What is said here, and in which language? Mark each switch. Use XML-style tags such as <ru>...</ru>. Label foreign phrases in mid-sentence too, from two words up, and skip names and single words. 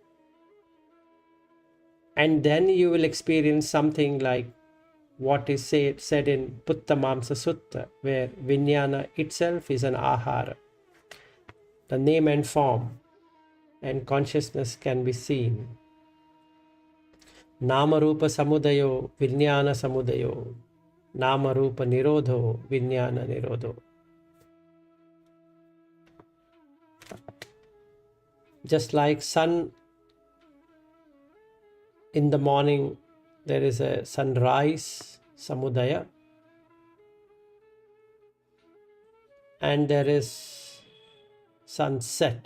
<en>And then you will experience something like what is said in Pukkasati, where Vijnana itself is an ahara. The name and form and consciousness can be seen.</en> <pi>Nama Rupa Samudayo, Vijnana Samudayo. Nama Rupa Nirodho, Vijnana Nirodho.</pi> <en>Just like sun in the morning, there is a sunrise, samudaya, and there is sunset.</en>